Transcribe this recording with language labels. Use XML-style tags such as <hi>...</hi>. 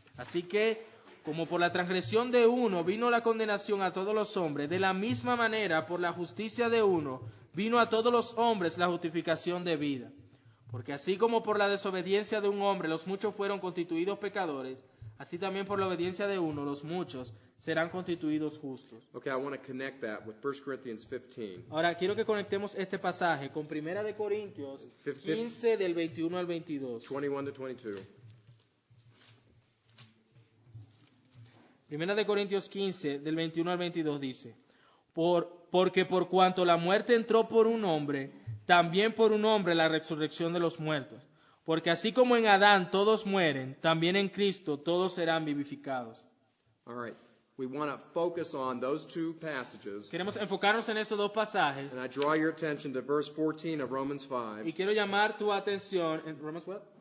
<es>Así que, como por la transgresión de uno vino la condenación a todos los hombres, de la misma manera por la justicia de uno vino a todos los hombres la justificación de vida. Porque así como por la desobediencia de un hombre los muchos fueron constituidos pecadores, así también por la obediencia de uno los muchos serán constituidos justos.</es> <en>Okay, I want to connect that with 1 Corinthians 15.</en> <es>Ahora quiero que conectemos este pasaje con 1 de Corintios 15 del 21 al 22.</es> <en>21 to 22.</en> <es>Primera de Corintios 15, del 21 al 22 dice, porque por cuanto la muerte entró por un hombre, también por un hombre la resurrección de los muertos. Porque así como en Adán todos mueren, también en Cristo todos serán vivificados.</es> <en>All right. We want to focus on those two passages.</en> <es>Queremos enfocarnos en estos dos pasajes.</es> <en>And I draw your attention to verse 14 of Romans 5.</en> <es>Y quiero llamar tu atención en</es> <en>Romans what?</en>